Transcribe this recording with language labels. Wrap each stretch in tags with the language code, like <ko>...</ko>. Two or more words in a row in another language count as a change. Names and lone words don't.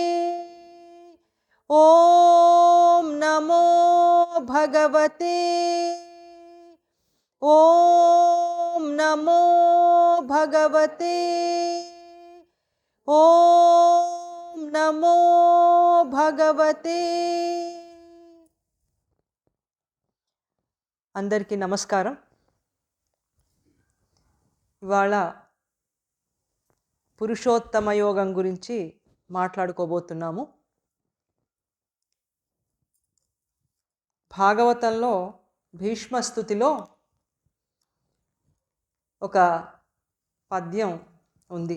<sa>ॐ नमो भगवते। ॐ नमो भगवते। ॐ नमो भगवते।</sa> <te>అందరికీ నమస్కారం. ఇవాళ పురుషోత్తమ యోగం గురించి మాట్లాడుకోబోతున్నాము. భాగవతంలో భీష్మస్తుతిలో ఒక పద్యం ఉంది.</te>